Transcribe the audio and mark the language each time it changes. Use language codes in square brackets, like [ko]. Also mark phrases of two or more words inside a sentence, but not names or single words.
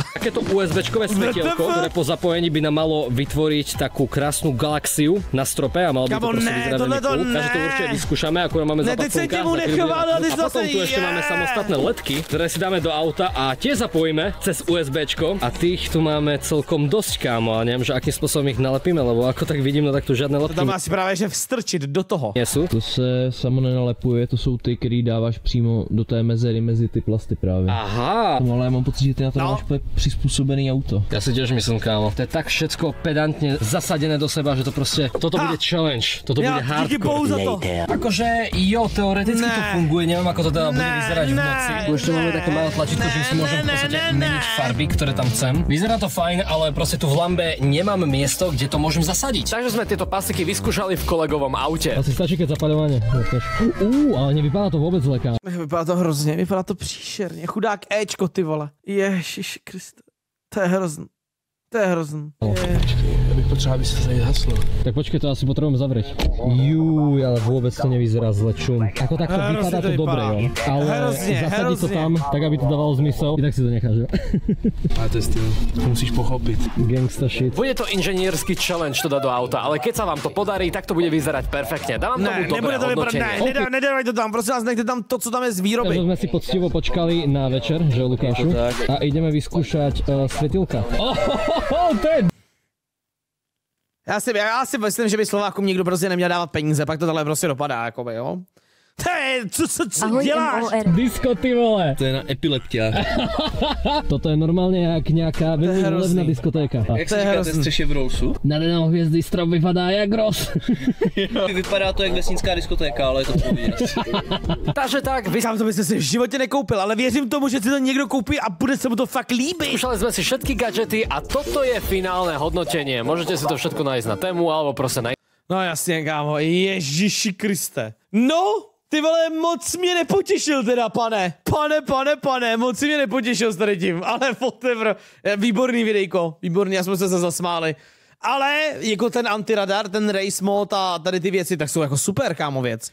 [sk] Takéto USB-čkové svetielko, ktoré po zapojení by nám malo vytvoriť takú krásnu galaxiu na strope a malo by to proste vyzerať veľmi cool. Takže to určite vyskúšame, akurát máme západ slnka. A potom tu ešte máme samostatné ledky, ktoré si dáme do auta a tie zapojíme cez USB-čko a tých tu máme celkom dosť, kámo. A neviem, že akým spôsobom ich nalepíme, lebo ako tak vidím, no tak tu žiadne ledky. [cs] To tam asi právě že vstrčit do toho. [sk] Nesú. [cs] To se samo nenalepuje, to jsou ty, který dáváš přímo do té mezery mezi ty plasty právě. Aha. [sk] Ale ja mám pocit, že ty na to máš prispôsobený auto. Ja si tiež myslím, kámo. To je tak všetko pedantne zasadené do seba, že to proste, toto bude challenge, toto bude hardcore. Akože jo, teoreticky to funguje, neviem ako to teda bude vyzerať v noci. Ešte máme také malé tlačítko, že si môžem v podstate meniť farby, ktoré tam chcem. Vyzerá to fajn, ale proste tu v lambe nemám miesto, kde to môžem zasadiť. Takže sme tieto pasiky vyskúšali v kolegovom aute. Asi stačí, keď zapaľovanie. Ale nevypadá to vôbec zle, kámo. [cs] Vypadá to hrozně, vypadá to příšerně. Chudák Ečko, ty vole. Ježiši Kriste. To je hrozný. To je hrozný. Já bych potřeboval, aby se tady haslo. Tak počkej, [sk] to asi potrebujeme zavrieť. Juj, ale vôbec to nevyzerá zle, čum. Ako takto vypadá to dobre, jo. Ale zasadiť to tam, tak aby to dávalo zmysel, i tak si to necháš, jo. [cs] Ale to je styl, to musíš pochopit. [en] Gangsta shit. [sk] Bude to inženýrsky challenge to dať do auta, ale keď sa vám to podarí, tak to bude vyzerať perfektne. Dávam tomu dobré hodnotenie. [cs] Nedávaj to tam, prosím vás, nechte tam to, co tam je z výroby. [sk] Takže sme si poctivo počkali na večer, že Lukášu, a ideme vyskúšať svetilka. [cs] To je... Já si myslím, že by Slovákům nikdo prostě neměl dávat peníze, pak to tohle prostě dopadá, jakoby, jo. Hej, co děláš? Disko, ty vole. To je na epileptia. Toto je normálně jak nějaká velmi levná diskotéka. Jak se říká, ten střeše v Rollsu? Na denou hvězdy strop vypadá jak Ross. Vypadá to jak vesnická diskotéka, ale je to pohodě. Takže tak, Sám to byste si v životě nekoupil, ale věřím tomu, že si to někdo koupí a bude se mu to fakt líbit. [sk] vyskúšali sme si všetky gadžety a toto je finálne hodnotenie. Môžete si to všetko nájsť na tému alebo proste na... [cs] No jasně, kámo, Ježiši Kriste. No, ty vole, moc mě nepotěšil teda, pane, moc mě nepotěšil s tady tím, ale whatever. Výborný videjko, výborný, já jsme se zasmáli. Ale jako ten antiradar, ten race mod a tady ty věci, tak jsou jako super, kámo, věc.